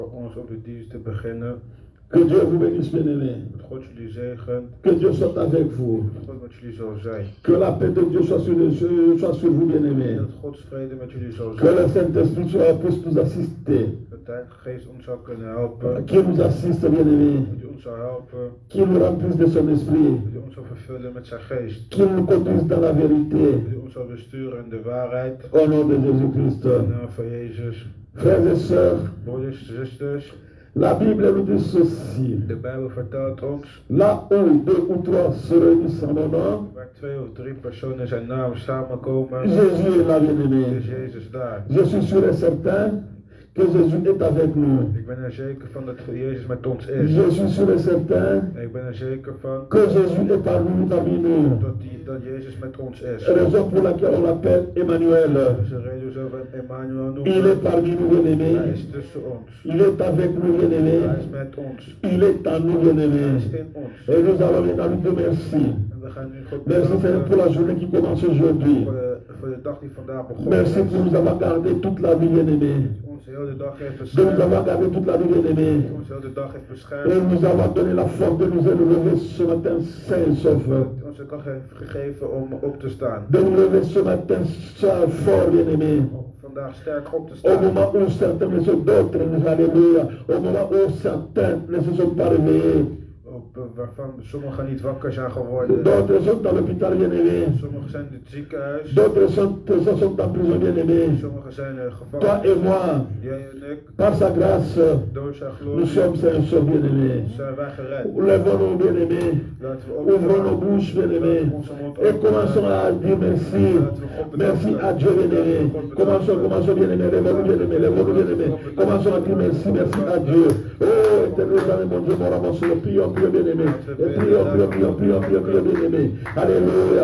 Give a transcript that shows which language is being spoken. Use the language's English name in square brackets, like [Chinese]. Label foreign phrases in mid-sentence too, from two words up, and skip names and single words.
[Dutch] Voor ons op de dienst te beginnen. [French] Que Dieu vous bénisse, bien-aimés. [Dutch] Dat God jullie zegent. [French] Que Dieu soit avec vous. [Dutch] Dat God met jullie zal zijn. [French] Que la paix de Dieu soit sur vous, bien-aimés. [Dutch] Dat Gods vrede met jullie zal [French] Que le [Dutch] zijn. [French] Saint-Esprit puisse nous assister. [Dutch] Dat de Heilige Geest ons zal kunnen helpen. [French] Qu'il nous assiste, bien-aimés. [Dutch] Dat hij ons zal helpen. [French] Qu'il nous remplisse de son esprit. [Dutch] Dat hij ons zal vervullen met zijn geest. [French] Qu'il nous conduise dans la vérité. [Dutch] Dat hij ons zal besturen in de waarheid. [French] Au nom de Jésus-Christ. [Dutch] In de naam van Jezus. [French] Frères et sœurs, [Dutch] Broeders en zusters. [French] la Bible nous dit ceci. [Dutch] De Bijbel vertelt ons. [French] Là où deux ou trois se réunissent en mon nom, [Dutch] Waar 2 of 3 personen in zijn naam samenkomen. [French] Jésus est là, bien-aimé. [Dutch] Is Jezus daar. [French] Je suis sûr et certain que Jésus est avec nous. [Dutch] Ik ben er zeker van dat Jezus met ons is. [French] Je suis sûr et certain [Dutch] Ik ben er zeker van [French] que Jésus est parmi nous. [Dutch] dat Jezus met ons is. [French] Raison pour laquelle on l'appelle Emmanuel. [Dutch] Dat is de reden zo van Emmanuel [French] Il [Dutch] noemen. [French] est parmi nous, [Dutch] Hij [French] bien-aimés. [Dutch] is tussen ons. [French] Il est avec nous, [Dutch] Hij [French] bien-aimés. [Dutch] is met ons. [French] Il est en nous, [Dutch] Hij [French] bien-aimés. [Dutch] is in ons. [French] Et nous allons maintenant lui dire merci. [Dutch] En we gaan nu God [French] Merci Seigneur pour la journée qui commence aujourd'hui. [Dutch] voor de dag die vandaag begonnen [French] Merci [Dutch] is. [French] pour nous avoir gardé toute la vie, bien-aimés. [Dutch] Ons de hele dag heeft [French] De nous [Dutch] beschermd. [French] avoir gardé toute la vie, bien-aimés. [Dutch] Ons de hele dag heeft [French] Et [Dutch] beschermd. [French] nous avoir donné la force de nous élever ce matin sain et sauf. [Dutch] Ons de kracht heeft gegeven om op te staan. [French] De nous lever ce matin fort, bien-aimés. [Dutch] Om vandaag sterk op te [French] Au [Dutch] staan. [French] moment où certains ne sont d'autres, alléluia. Au moment où certains ne se sont pas réveillés. [Dutch] Waarvan sommigen niet wakker zijn geworden. [French] D'autres sont dans l'hôpital, bien-aimés. [Dutch] Sommigen zijn in het ziekenhuis. [French] D'autres sont en prison, bien-aimés. [Dutch] Sommigen zijn [French] Toi [Dutch] gevangen. [French] et moi, [Dutch] Jij en ik, [French] par sa grâce, [Dutch] door zijn [French] nous [Dutch] glorie, [French] sommes sains et saufs, bien-aimés. [Dutch] zijn wij gered. [French] Lèvons-nous, bien-aimés. [Dutch] Laten we [French] Ouvrons nos [Dutch] opstaan. [French] bouches, bien-aimés. [Dutch] Laten we onze mond [French] Et commençons [Dutch] openen. [French] à dire merci. Merci à Dieu, bien-aimés. Commençons, bien-aimés. Lèvons-nous, bien-aimés. Lèvons-nous, bien-aimés. Commençons à dire merci à Dieu. Oh, éternel, mon Dieu, mon amour, prions, bien-aimés. Et prions, bien-aimés. Alléluia.